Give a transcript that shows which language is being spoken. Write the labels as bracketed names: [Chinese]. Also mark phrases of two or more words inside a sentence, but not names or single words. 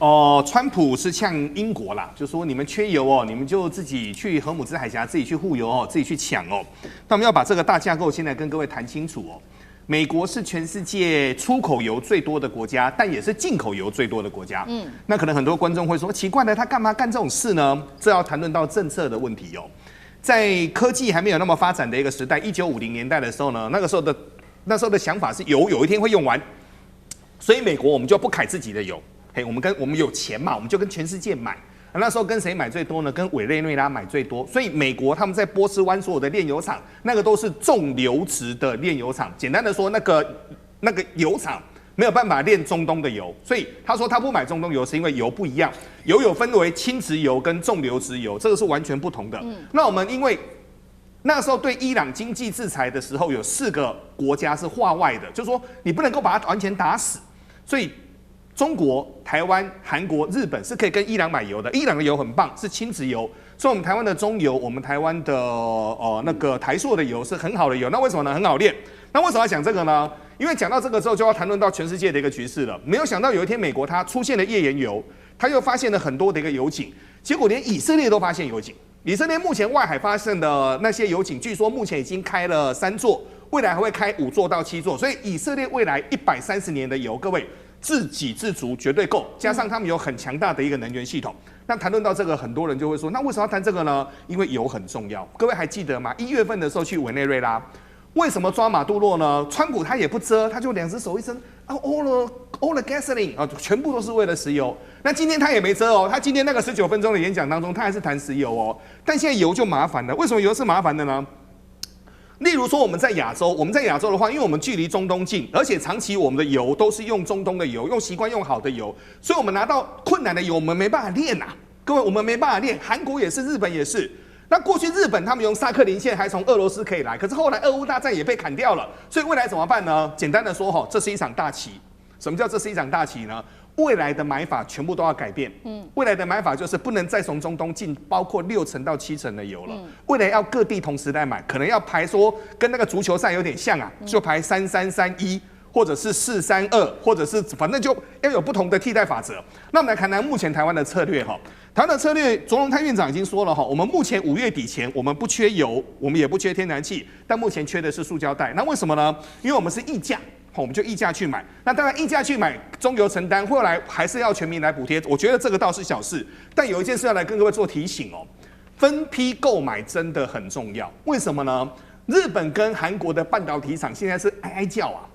[Chinese] 川普是嗆英國啦，就說你們缺油哦，你們就自己去荷姆斯海峽自己去護油哦，自己去搶哦。那我們要把這個大架構現在跟各位談清楚哦。美國是全世界出口油最多的國家，但也是進口油最多的國家。那可能很多觀眾會說，奇怪了，他幹嘛幹這種事呢？這要談論到政策的問題哦。在科技還沒有那麼發展的一個時代，1950年代的時候呢，那時候的想法是油有一天會用完，所以美國我們就不揩自己的油。我們有錢嘛，我們就跟全世界買。那時候跟誰買最多呢？跟委內瑞拉買最多，所以美國他們在波斯灣所有的煉油廠，那個都是重流質的煉油廠。簡單的說，那個油廠沒有辦法煉中東的油，所以他說他不買中東油，是因為油不一樣，油有分為輕質油跟重流質油，這個是完全不同的。那我們因為那時候對伊朗經濟制裁的時候，有4個國家是劃外的，就是說你不能夠把它完全打死，所以中國、台灣、韓國、日本是可以跟伊朗買油的，伊朗的油很棒，是輕質油，所以我們台灣的中油，我們台灣的那個台塑的油是很好的油。那為什麼呢？很好煉。那為什麼要講這個呢？因為講到這個之後，就要談論到全世界的一個局勢了。沒有想到有一天美國它出現了頁岩油，它又發現了很多的一個油井，結果連以色列都發現油井。以色列目前外海發現的那些油井，據說目前已經開了3座，未來還會開5座到7座，所以以色列未來130年的油，各位。自給自足絕對夠，加上他們有很強大的一個能源系統。那談論到這個，很多人就會說，那為什麼要談這個呢？因為油很重要。各位還記得嗎？1月份的時候去委內瑞拉，為什麼抓馬杜洛呢？川普他也不遮，他就2隻手一伸 ， [English] all the gasoline [Chinese] 啊，全部都是為了石油。那今天他也沒遮哦，他今天那個19 分鐘的演講當中，他還是談石油哦。但現在油就麻煩了，為什麼油是麻煩的呢？例如說我們在亞洲的話，因為我們距離中東近，而且長期我們的油都是用中東的油，用習慣用好的油，所以我們拿到困難的油，我們沒辦法煉啊。各位，我們沒辦法煉，韓國也是，日本也是。那過去日本他們用薩克林線還從俄羅斯可以來，可是後來俄烏大戰也被砍掉了，所以未来怎麼辦呢？簡單的說，這是一場大棋。什麼叫這是一場大棋呢？未來的買法全部都要改变。未來的買法就是不能再從中東進包括6成到7成的油了。未來要各地同時來買，可能要排說跟那個足球賽有點像啊，就排3331。或者是432，或者是反正就要有不同的替代法则。那我們來看看目前台灣的策略哈。台灣的策略，卓榮泰院長已經說了哈，我們目前5月底前，我們不缺油，我們也不缺天然氣，但目前缺的是塑膠袋。那為什麼呢？因為我們是議價，我們就議價去買。那當然議價去買，中油承擔，後來還是要全民來補貼。我覺得這個倒是小事，但有一件事要來跟各位做提醒哦，分批購買真的很重要。為什麼呢？日本跟韓國的半導體廠現在是哀哀叫啊。